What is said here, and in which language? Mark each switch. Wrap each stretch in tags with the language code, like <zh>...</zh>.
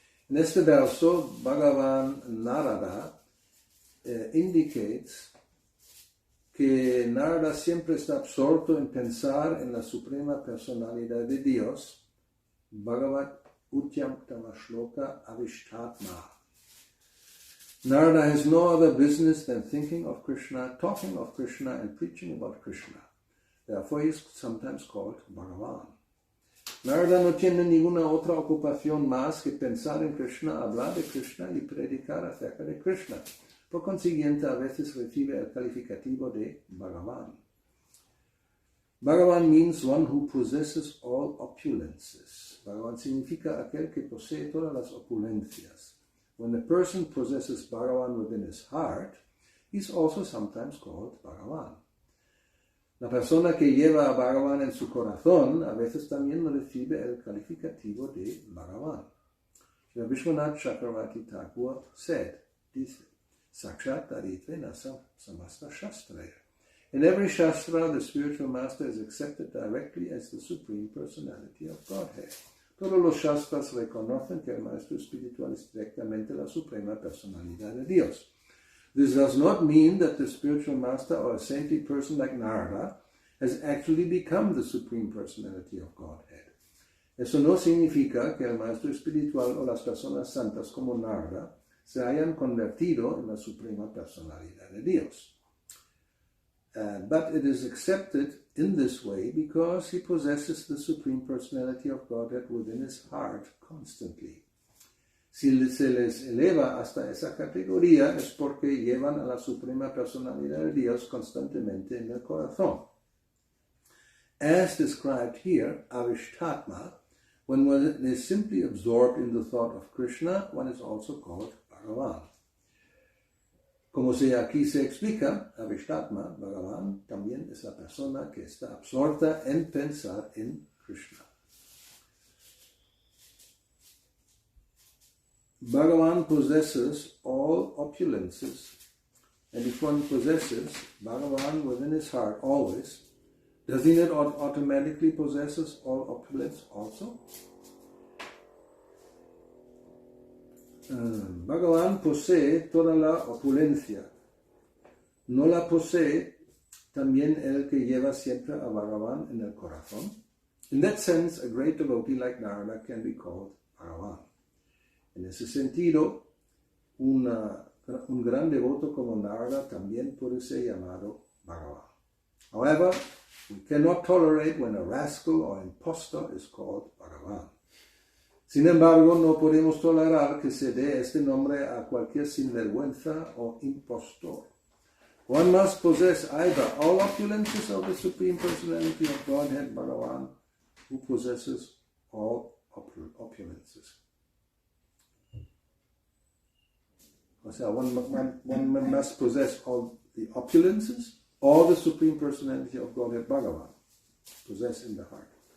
<es>En este verso, Bhagavan Narada indicates que Narada siempre está absorto en pensar en la suprema personalidad de Dios,</es> <sa>Bhagavat Utyam Tamashloka Avishtatma.</sa> <en>Narada has no other business than thinking of Krishna, talking of Krishna, and preaching about Krishna. Therefore, he is sometimes called Bhagavan.</en> <es>Narada no tiene ninguna otra ocupación más que pensar en Krishna, hablar de Krishna y predicar acerca de Krishna. Por consiguiente, a veces recibe el calificativo de Bhagavan.</es> <en>Bhagavan means one who possesses all opulences.</en> <es>Bhagavan significa aquel que posee todas las opulencias.</es> <en>When a person possesses Bhagavan within his heart, he is also sometimes called Bhagavan.</en> <es>La persona que lleva a Bhagavan en su corazón a veces también recibe el calificativo de Bhagavan.</es> <en>Sri Vishwanath Chakravarti Thakur said, dice,</en> <sa>Sakshat Taritve Nasa Samasta Shastraya.</sa> <en>In every Shastra, the spiritual master is accepted directly as the Supreme Personality of Godhead.</en> <es>Todos los Shastras reconocen que el maestro espiritual es directamente la Suprema Personalidad de Dios.</es> <en>This does not mean that the spiritual master or a saintly person like Narada has actually become the Supreme Personality of Godhead.</en> <es>Eso no significa que el maestro espiritual o las personas santas como Narada se hayan convertido en la Suprema Personalidad de Dios.</es> <en>But it is accepted in this way because he possesses the Supreme Personality of Godhead within his heart constantly.</en> <es>Si se les eleva hasta esa categoría es porque llevan a la Suprema Personalidad de Dios constantemente en el corazón.</es> <en>As described here, Avishtatma, when one is simply absorbed in the thought of Krishna, one is also called Bhagavan.</en> <es>Como aquí se explica, Avishtatma, Bhagavan, también es la persona que está absorta en pensar en Krishna.</es> <en>Bhagavan possesses all opulences, and if one possesses Bhagavan within his heart always, does he not automatically possesses all opulence also?</en> <es>Bhagavan posee toda la opulencia. ¿No la posee también el que lleva siempre a Bhagavan en el corazón?</es> <en>In that sense, a great devotee like Narada can be called Bhagavan.</en> <es>En ese sentido, un gran devoto como Narada también puede ser llamado Bhagavan.</es> <en>However, we cannot tolerate when a rascal or impostor is called Bhagavan.</en> <es>Sin embargo, no podemos tolerar que se dé este nombre a cualquier sinvergüenza o impostor.</es> <en>One must possess either all opulences of the Supreme Personality of Godhead, Bhagavan, who possesses all opulences.</en> <es>O sea,</es> <en>one must possess all the opulences or the Supreme Personality of Godhead, Bhagavan, possess in the heart.</en>